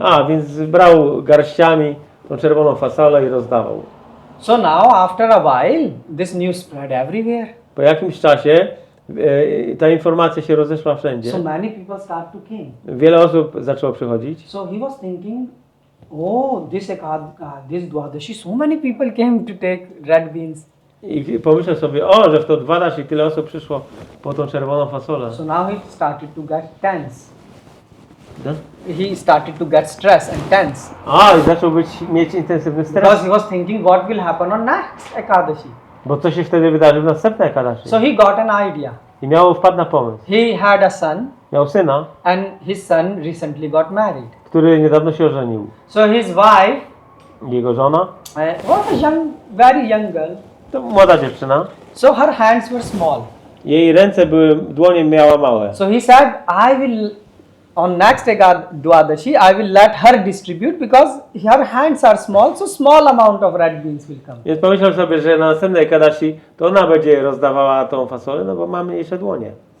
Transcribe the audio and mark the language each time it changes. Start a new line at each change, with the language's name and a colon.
Polish: A, więc brał garściami tą czerwoną fasolę i rozdawał.
English: So now after a while, this news spread everywhere.
Polish: Po jakimś czasie ta informacja się rozeszła wszędzie.
English: So many people start to came.
Polish: Wiele osób zaczęło przychodzić.
English: So he was thinking, oh, this Dwadashi, so many people came to take red beans.
Polish: I pomyślał sobie, o, że w to Dwadashi tyle osób przyszło po tą czerwoną fasolę.
English: So now he started to get tense.
Polish: No?
English: He started to get stress and tense.
Polish: A, i zaczął mieć intensywny
English: Because
Polish: stres.
English: he was thinking what will happen on next Ekadashi.
Polish: Bo co się wtedy wydarzy w następnej Ekadashi?
English: So he got an idea.
Polish: I wpadł na pomysł.
English: He had a son
Polish: Miał syna,
English: and his son recently got married.
Polish: który niedawno się ożenił.
English: So his wife
Polish: Jego żona,
English: was a very young girl.
Polish: to młoda dziewczyna.
English: So her hands were small.
Polish: Jej dłonie miała małe.
English: So he said, I will, on next Dwadashi, I will let her distribute because her hands are small, so small amount of red beans will come.
Polish: Więc pomyślał sobie, że na następnej Ekadashi to ona będzie rozdawała tą fasolę, no bo ma mniejsze dłonie.